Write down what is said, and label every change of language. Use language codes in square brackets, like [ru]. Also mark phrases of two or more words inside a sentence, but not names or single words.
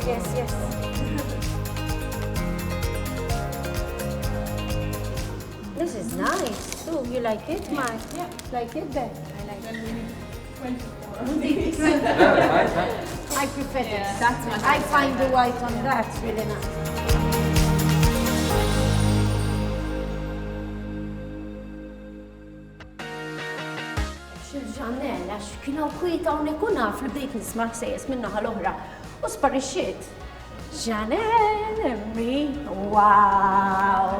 [en] Yes, yes. This is nice. Oh, you like it, Mark? Yeah. Like it, Ben? I like it. I prefer this. That's much I find the white on that really nice. [mt] Xil-ġannel, għax kienu kwieta unek u naf li bdejt nisma' sejjes minnaħa l-oħra u sparixxiet. Ġannel, emmi, wow!